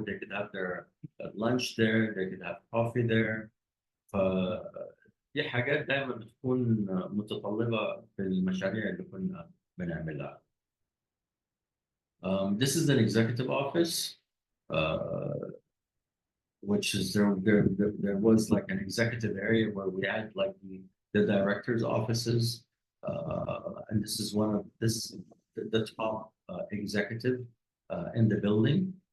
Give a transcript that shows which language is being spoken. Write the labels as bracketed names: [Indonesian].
[English] They could have their lunch there, they could have coffee there. [Arabic] فدي حاجات دائما بتكون متطلبة في المشاريع اللي كنا بنعملها. [English] This is an executive office, which is there was like an executive area where we had like the directors' offices, and this is the top executive in the building.